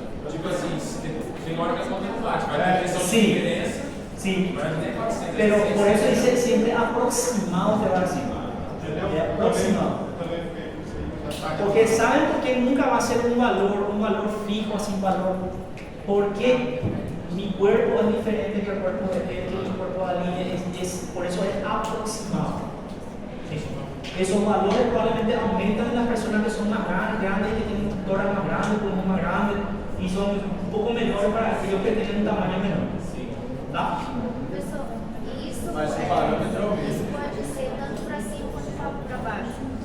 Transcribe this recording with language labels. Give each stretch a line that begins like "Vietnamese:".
Portuguese: Tipo assim, tem hora que a conta não bate, vai ter pressão de diferença.
Spanish: Sí,
Portuguese: Vai ter 400.
Spanish: pero por eso dice siempre aproximado te va a decir. Aproximado. Porque saben por qué nunca va a ser un valor fijo, así un valor. Porque mi cuerpo es diferente que el cuerpo de Pedro, mi cuerpo de Aline, por eso es aproximado. ¿Sí? Esos valores probablemente aumentan en las personas que son más grandes, que tienen un tórax más grande, pulmón más grande, y son un poco menores para aquellos que tienen un tamaño menor.
Portuguese: Tá? Professor, isso Mas o parâmetro é o mesmo. isso pode ser tanto para cima quanto para baixo.